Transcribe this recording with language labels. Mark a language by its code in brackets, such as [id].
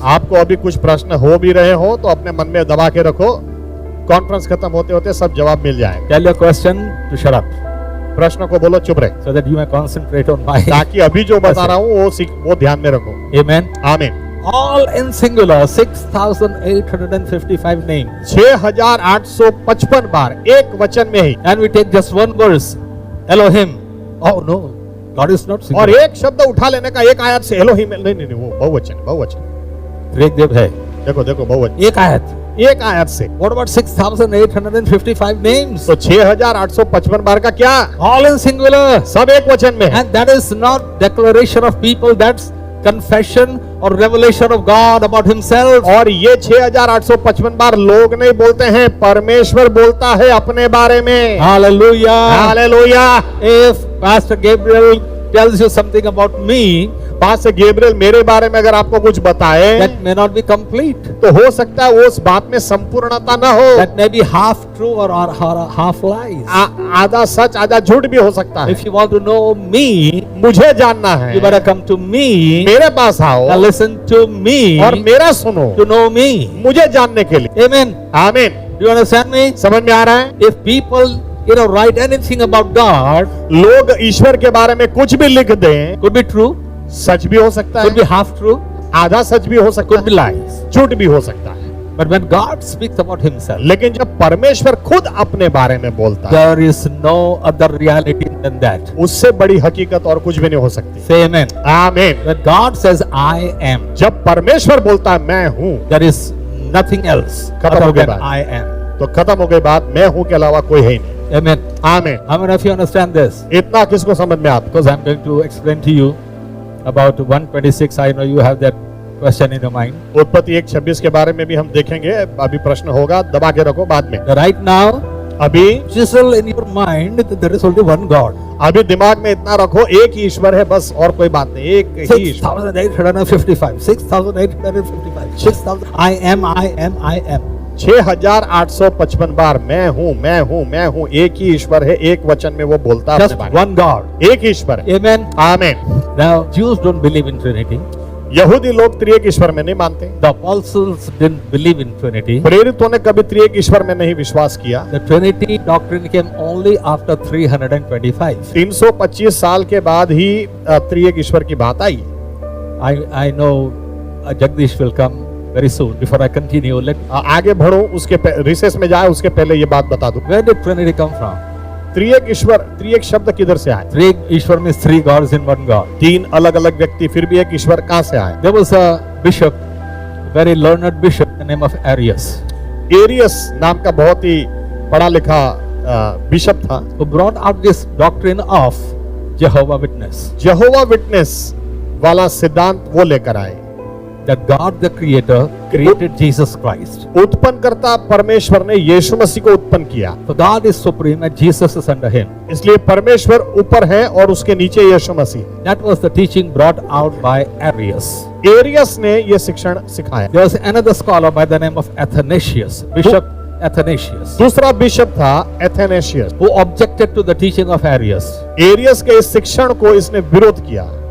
[hi] आपको अभी कुछ प्रश्न हो भी रहे हो तो अपने मन में दबा के रखो, कॉन्फ्रेंस खत्म होते होते सब जवाब मिल जाए। [en] Tell your question to shut up [hi] प्रश्न को बोलो चुप रहे, [en] so that you may concentrate on my. [hi] ताकि अभी जो बता रहा हूँ वो ध्यान में रखो। [en] Amen. [hi] आमीन। [en] All in singular, 6855 names. [hi] 6855 बार एक वचन में ही। [en] And we take just one verse, Elohim. Oh no, God is not [hi] और [en] singular. [hi] एक शब्द उठा लेने का, एक आयत से एलोहिम, नहीं वो बहुवचन। त्रिएक देव है. देखो बहुवचन। एक आयत. एक आयत से। [en] What about 6,855 names? [hi] तो 6,855 बार का क्या? [en] All in singular. [hi] सब एक वचन में है। [en] And that is not declaration of people, that's confession or revelation of God about himself. [hi] और ये 6,855 बार लोग नहीं बोलते हैं, परमेश्वर बोलता है अपने बारे में। [en] Hallelujah. [hi] Hallelujah. [en] If Pastor Gabriel tells you something about me, [hi] pastor Gabriel मेरे बारे में अगर आपको कुछ बताए, [en] that may not be complete. [hi] तो हो सकता है वो उस बात में संपूर्णता ना हो। [en] That may be half true or half lies. [hi] आधा सच आधा झूठ भी हो सकता है। [en] If you want to know me, [hi] मुझे जानना है, [en] you better come to me [hi] मेरे पास आओ [en] and listen to me [hi] और मेरा सुनो, [en] to know me. [hi] मुझे जानने के लिए। [en] Amen. [hi] आमीन। [en] Do you understand me? [hi] समझ में आ रहा है? [en] If people, write anything about God, [hi] लोग ईश्वर के बारे में कुछ भी लिख दें, [en] could be true, [hi] सच भी हो सकता [en] could be [hi] है, [en] half true, [hi] आधा सच भी हो सकता [en] could be lies. [hi] है, झूठ भी हो सकता है। [en] But when God speaks about himself, [hi] लेकिन जब परमेश्वर खुद अपने बारे में बोलता है, [en] there is no other reality than that. [hi] उससे बड़ी हकीकत और कुछ भी नहीं हो सकती। [en] Say amen. [hi] आमीन। [en] When God says I am, [hi] जब परमेश्वर बोलता है मैं हूँ, [en] there is nothing else [hi] खत्म [en] other [hi] हो गई [en] than [hi] बात। [en] I am. [hi] तो खत्म हो गई बात, मैं हूँ के अलावा कोई है ही नहीं। [en] Amen. [hi] आमीन। [en] How many of you understand this? [hi] इतना किसको समझ में आता? [en] Because I'm going to explain to you about 126. I know you have that question in your mind. [hi] उत्पत्ति 1:26 के बारे में भी हम देखेंगे। अभी प्रश्न होगा, दबा के रखो बाद में। [en] Right now, [hi] अभी [en] chisel in your mind that there is only one God. [hi] अभी दिमाग में इतना रखो, एक ही ईश्वर है, बस और कोई बात नहीं, एक ही ईश्वर। [en] 6,855. 6,855. 6,000. I am, I am, I am. [hi] 6,855 बार मैं हूँ, मैं हूँ, मैं हूँ। एक ही ईश्वर है, एक वचन में वो बोलता है [en] Just [hi] अपने बारे [en] one God. [hi] में। एक ईश्वर है। [en] Amen. [hi] आमीन। [en] Now, Jews don't believe in Trinity. [hi] यहूदी लोग त्रिएक ईश्वर में नहीं मानते। [en] The apostles didn't believe in Trinity. [hi] प्रेरितों ने कभी त्रिएक ईश्वर में नहीं विश्वास किया। [en] The Trinity doctrine came only after 325. [hi] 325 साल के बाद ही त्रिएक ईश्वर की बात आई। [en] I know Jagdish will come very soon. Before I continue, [hi] आगे बढ़ो, उसके रिसेस में जाए उसके पहले ये बात बता दूं। [en] where did Trinity come from? [hi] त्रिएक ईश्वर, त्रिएक शब्द किधर से आया? [en] Three Ishwar means three gods in one God. [hi] तीन अलग अलग व्यक्ति, फिर भी एक ईश्वर कहाँ से आया? [en] There was a bishop, very learned bishop, the name of Arius, [hi] areas नाम का बहुत ही पढ़ा लिखा बिशप था, [en] who brought out this doctrine of Jehovah Witness, [hi] Jehovah witness वाला सिद्धांत वो लेकर आए। [en] that God the Creator created Jesus Christ. [hi] उत्पन्न करता परमेश्वर ने यीशु मसीह को उत्पन्न किया, [en] So God is supreme and Jesus is under him. [hi] इसलिए परमेश्वर ऊपर है और उसके नीचे यीशु मसीह। [en] That was the teaching brought out by Arius. [hi] Areas ने ये शिक्षण सिखाया। [en] There was another scholar by the name of Athanasius, Bishop Athanasius, [hi] दूसरा बिशप था एथेनेशियस, [en] who objected to the teaching of Arius. [hi] Areas के इस शिक्षण को इसने विरोध किया।